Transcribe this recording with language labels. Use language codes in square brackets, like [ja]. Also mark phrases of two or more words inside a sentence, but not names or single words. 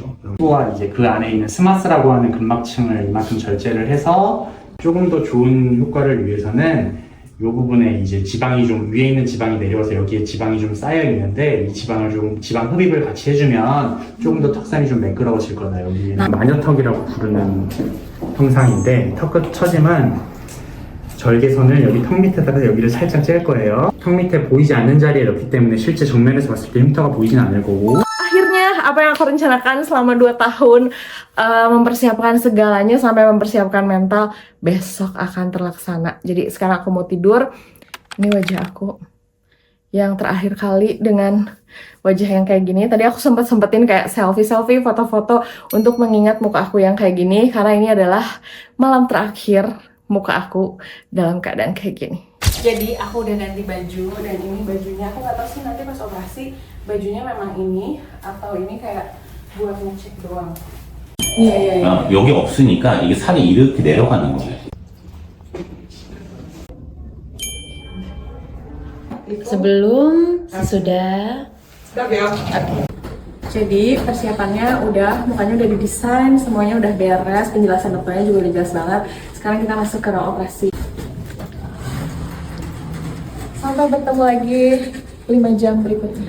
[ko] 또한 이제 그 안에 있는 스마스라고 하는 근막층을 이만큼 절제를 해서 조금 더 좋은 효과를 위해서는 이 부분에 이제 지방이 좀 위에 있는 지방이 내려와서 여기에 지방이 좀 쌓여 있는데 이 지방을 좀 지방 흡입을 같이 해주면 조금 더 턱선이 좀 매끄러워질 거다. 여기는 마녀턱이라고 부르는 형상인데 턱끝 처짐은 절개선을 여기 턱 밑에다가 여기를 살짝 찔 거예요. 턱 밑에 보이지 않는 자리에 넣기 때문에 실제 정면에서 봤을 때 흉터가 보이진 않을 거고. [id] Akhirnya apa yang aku rencanakan selama 2 tahun, mempersiapkan segalanya sampai mempersiapkan mental, besok akan terlaksana. Jadi sekarang aku mau tidur. Ini wajah aku yang terakhir kali dengan wajah yang kayak gini. Tadi aku sempetin kayak selfie, foto-foto untuk mengingat muka aku yang kayak gini, karena ini adalah malam terakhir muka aku dalam keadaan kayak gini. Jadi aku udah ganti baju dan ini bajunya. Aku nggak tahu sih nanti pas operasi bajunya memang ini atau ini kayak buat ngecek doang. Iya. [ko] 여기 없으니까 이게 살이 이렇게 내려가는 거예요. [id] Sebelum, sesudah. Jadi persiapannya udah, mukanya udah didesain, semuanya udah beres, penjelasan dokternya juga udah jelas banget. Sekarang kita masuk ke ruang operasi. Sampai bertemu lagi 5 jam berikutnya.